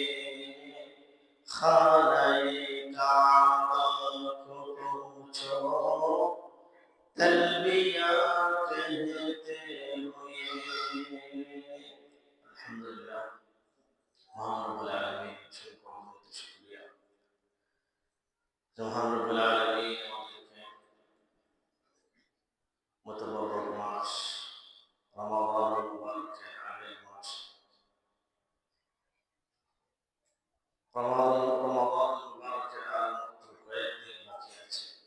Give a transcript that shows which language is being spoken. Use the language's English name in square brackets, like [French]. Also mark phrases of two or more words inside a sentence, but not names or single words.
[Urdu] خانہ کعبہ کو پہنچو تلبیہ کہتے ہوئے. الحمدللہ مہان رب العالمین سے بہت شکریہ. [Bangla] মহান রব্বুল আলামিন আমাদেরকে মুতবারক মাস রমাদান মুবারকের আগের মাস রমাদান মুবারকের আর মাত্র কয়েকদিন বাকি আছে.